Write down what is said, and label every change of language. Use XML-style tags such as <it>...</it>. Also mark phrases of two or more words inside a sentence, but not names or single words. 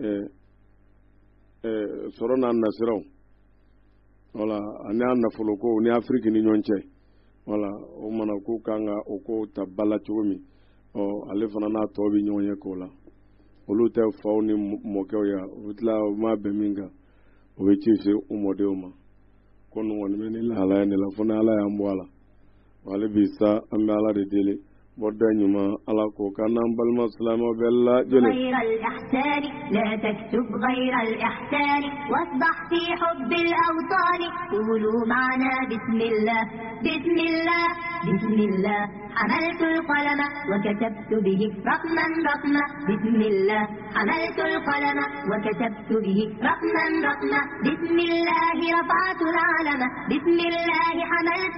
<bm>sɔrɔ n'a nasiraw voilà ani a nafolo ko ni Afrique ni ɲɔgɔn cɛ voilà o mana k'u kan ka o ko ta bala cogo min ale fana n'a tɔ bɛ ɲɔgɔn ye k'o la olu tɛ faw ni mɔkɛw ya u bɛ tila u ma bɛn min kan o bɛ ci se u mɔdenw ma ko nin kɔni bɛ ni lahalaya ne la fo ni Ala y'an bɔ a la wale bi sa an bɛ Ala de deli wadda ɲuman Ala ko k'an n'an balima silamɛw bɛɛ lajɛlen</bm> <ar>لا تكتب غير الإحسان واصبح في حب الأوطان قولوا معنا بسم الله بسم الله بسم الله حملت القلم وكتبت به رقما بسم الله حملت القلم وكتبت به رقما بسم الله رفعت العلم بسم الله حملت</ar>